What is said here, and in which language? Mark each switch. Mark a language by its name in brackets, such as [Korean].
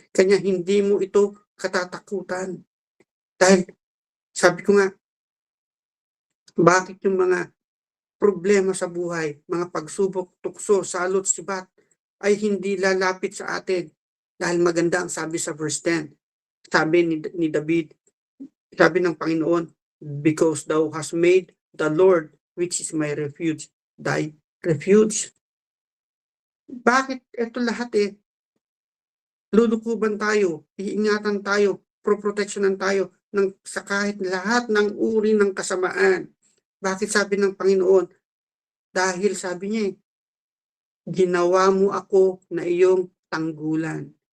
[Filipino] Kanya hindi mo ito katatakutan. Dahil, sabi ko nga, bakit yung mga problema sa buhay, mga pagsubok, tukso, salot, sibat, ay hindi lalapit sa atin. Dahil maganda ang sabi sa verse 10. Sabi ni David, sabi ng Panginoon, [English] because thou hast made the Lord, which is my refuge, thy refuge. [Filipino] Bakit ito lahat lulukuban tayo, iingatan tayo, proproteksyonan tayo sa kahit lahat ng uri ng kasamaan. Bakit sabi ng Panginoon? Dahil sabi niya ginawa mo ako na iyong tanggulan.